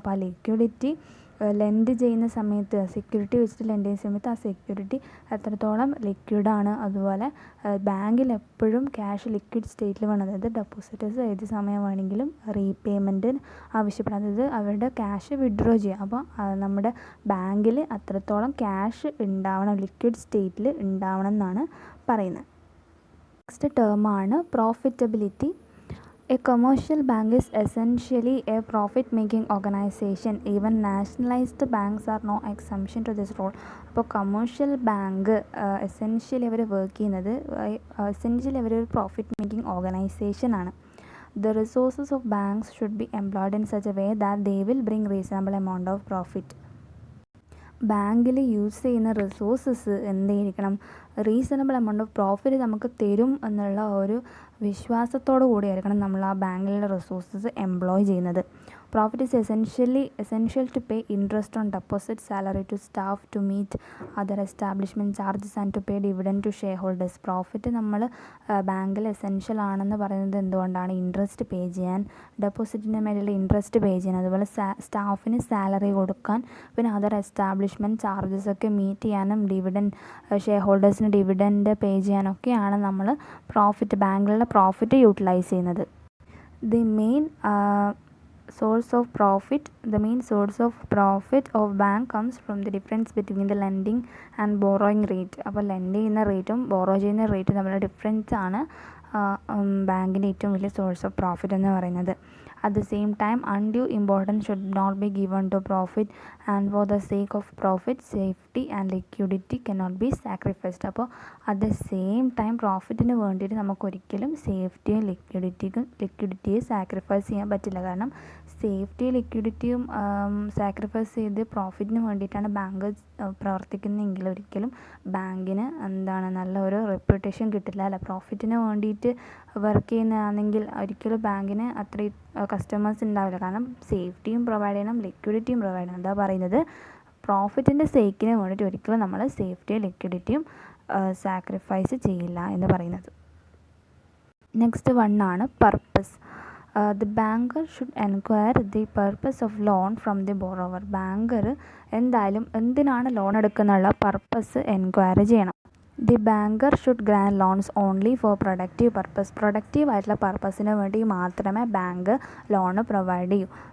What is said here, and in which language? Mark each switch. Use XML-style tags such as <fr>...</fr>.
<ml>അപ്പോൾ ആ liquidity lent ചെയ്യുന്ന സമയത്ത്, സെക്യൂരിറ്റി വെച്ചിട്ട് ലെൻഡ് ചെയ്യുന്ന സമയത്ത് ആ സെക്യൂരിറ്റി എത്രത്തോളം ലിക്വിഡാണ്, അതുപോലെ ബാങ്കിൽ എപ്പോഴും ക്യാഷ് ലിക്വിഡ് സ്റ്റേറ്റിൽ വേണം. അതായത് ഡെപ്പോസിറ്റേഴ്സ് ഏത് സമയം വേണമെങ്കിലും റീപേയ്മെൻറ്റ് ആവശ്യപ്പെടാം, അതായത് അവരുടെ ക്യാഷ് വിഡ്രോ ചെയ്യാം. അപ്പോൾ നമ്മുടെ ബാങ്കിൽ അത്രത്തോളം ക്യാഷ് ഉണ്ടാവണം, ലിക്വിഡ് സ്റ്റേറ്റിൽ ഉണ്ടാവണം എന്നാണ് പറയുന്നത്. Next ടേമാണ് profitability.</ml> <en>A commercial bank is essentially a profit-making organization. Even nationalized banks are no exemption to this role.</en> <ml>അപ്പോൾ കമേഴ്ഷ്യൽ ബാങ്ക് എസെൻഷ്യലി അവർ വർക്ക് ചെയ്യുന്നത്, എസെൻഷ്യലി അവർ ഒരു പ്രോഫിറ്റ് മേക്കിംഗ് ഓർഗനൈസേഷൻ ആണ്.</ml> <en>The resources of banks should be employed in such a way that they will bring reasonable amount of profit.</en> <ml>ബാങ്കിൽ use ചെയ്യുന്ന resources എന്തായിരിക്കണം, reasonable amount of profit നമുക്ക് തരും എന്നുള്ള ഒരു വിശ്വാസത്തോടു കൂടിയായിരിക്കണം നമ്മൾ ആ ബാങ്കിലുള്ള റിസോഴ്സസ് എംപ്ലോയ് ചെയ്യുന്നത്.</ml> <en>Profit is essential to pay interest on deposit, salary to staff, to meet other establishment charges and to pay dividend to shareholders.</en> <ml>Profit നമ്മൾ ബാങ്കിൽ എസെൻഷ്യൽ ആണെന്ന് പറയുന്നത് എന്തുകൊണ്ടാണ്? ഇൻട്രസ്റ്റ് പേ ചെയ്യാൻ, ഡെപ്പോസിറ്റിൻ്റെ മേലുള്ള ഇൻട്രസ്റ്റ് പേ ചെയ്യാൻ, അതുപോലെ സ്റ്റാഫിന് സാലറി കൊടുക്കാൻ, പിന്നെ അതർ എസ്റ്റാബ്ലിഷ്മെൻറ്റ് ചാർജസ് ഒക്കെ മീറ്റ് ചെയ്യാനും ഷെയർ ഹോൾഡേഴ്സിന് ഡിവിഡൻഡ് പേ ചെയ്യാനൊക്കെയാണ് നമ്മൾ ബാങ്കിലുള്ള പ്രോഫിറ്റ് യൂട്ടിലൈസ് ചെയ്യുന്നത്.</ml> <en>The main source of profit of bank comes from the difference between the lending and borrowing rate.</en> <ml>അപ്പോൾ ലെൻഡ് ചെയ്യുന്ന റേറ്റും ബോറോ ചെയ്യുന്ന റേറ്റും തമ്മിലുള്ള ഡിഫറൻസ് ആണ് ബാങ്കിൻ്റെ ഏറ്റവും വലിയ സോഴ്സ് ഓഫ് പ്രോഫിറ്റ് എന്ന് പറയുന്നത്.</ml> <en>At the same time, undue importance should not be given to profit, and for the sake of profit, safety and liquidity cannot be sacrificed.</en> <ml>അപ്പോൾ</ml> <en>at the same time</en> <ml>പ്രോഫിറ്റിന് വേണ്ടിയിട്ട് നമുക്കൊരിക്കലും സേഫ്റ്റിയും ലിക്വിഡിറ്റിയും sacrifice ചെയ്യാൻ പറ്റില്ല. കാരണം സേഫ്റ്റിയും ലിക്വിഡിറ്റിയും sacrifice ചെയ്ത് പ്രോഫിറ്റിന് വേണ്ടിയിട്ടാണ് ബാങ്ക് പ്രവർത്തിക്കുന്നതെങ്കിൽ ഒരിക്കലും ബാങ്കിന് നല്ല ഒരു റെപ്യൂട്ടേഷൻ കിട്ടില്ല അല്ല. പ്രോഫിറ്റിന് വേണ്ടിയിട്ട് വർക്ക് ചെയ്യുന്നതാണെങ്കിൽ ഒരിക്കലും ബാങ്കിന് അത്രയും കസ്റ്റമേഴ്സ് ഉണ്ടാവില്ല. കാരണം സേഫ്റ്റിയും പ്രൊവൈഡ് ചെയ്യണം, ലിക്വിഡിറ്റിയും പ്രൊവൈഡ് ചെയ്യണം. എന്താ പറയുന്നത്, പ്രോഫിറ്റിൻ്റെ സേക്കിന് വേണ്ടിയിട്ട് ഒരിക്കലും നമ്മൾ സേഫ്റ്റിയും ലിക്വിഡിറ്റിയും സാക്രിഫൈസ് ചെയ്യില്ല എന്ന് പറയുന്നത്. Next വണ്ണാണ് purpose.</ml> <en>The banker should enquire the purpose of loan from the borrower.</en> <ml>Banker എന്തായാലും എന്തിനാണ് ലോൺ എടുക്കുന്നുള്ള പർപ്പസ് എൻക്വയറി ചെയ്യണം.</ml> <en>The banker should grant loans only for productive purpose.</en> <ml>Productive ആയിട്ടുള്ള പർപ്പസിന് വേണ്ടി മാത്രമേ ബാങ്ക് ലോണ് പ്രൊവൈഡ് ചെയ്യൂ.</ml>